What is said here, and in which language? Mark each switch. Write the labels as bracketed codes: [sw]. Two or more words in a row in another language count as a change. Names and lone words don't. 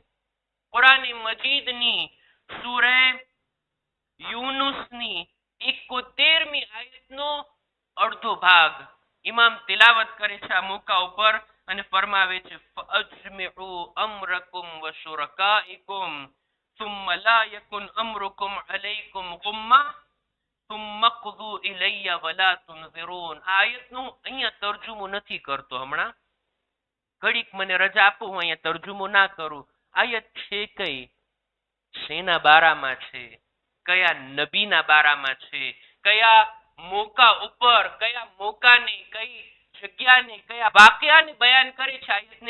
[gu] કુરાન મજીદની સૂરે યુનુસની 71મી આયતનો અડધો ભાગ ઇમામ તિલાવત કરે છે આ મોકા ઉપર અને ફરમાવે છે [ar] فأجمعوا أمركم وشركاءكم ثم لا يكن أمركم عليكم غمة ثم قضوا إلي ولا تنظرون. [gu] આયતનું અહીંયા તર્જુમો નથી કરતો, હમણાં ઘડીક મને રજા આપો, હું અહીંયા તર્જુમો ના કરું. આયત છે કઈ, શેના બારામાં છે, કયા નબીના બારામાં છે, કયા મોકા ઉપર, કયા મોકાને, કઈ જગ્યાને, કયા વાક્યાને બયાન કરે છે આયતને.